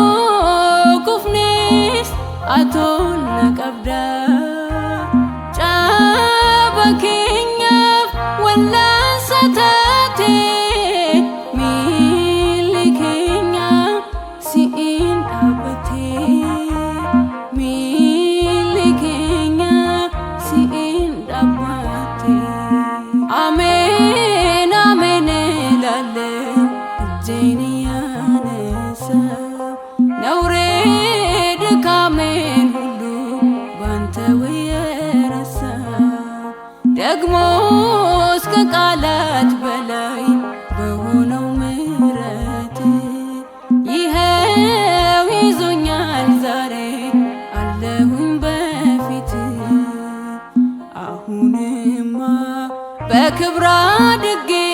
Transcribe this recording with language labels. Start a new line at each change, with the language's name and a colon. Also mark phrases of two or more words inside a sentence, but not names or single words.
Oromo: kufnis atonna qabda caba kenyaf wallansa taate miilli keenya si'in dhaabate miilli keenya si'in dhaabate.
Amharic: አሜን አሜን እላለሁ እጄን እያነሳሁ ነውሬ ድካሜን ሁሉ ባንተ የረሳሁ ደግሞ እስከ ቃላት በላይ በሆነው ምሕረት ይኸው ይዞኛል ዛሬ አለሁኝ በፊት። አሁንማ በክብር አድጌ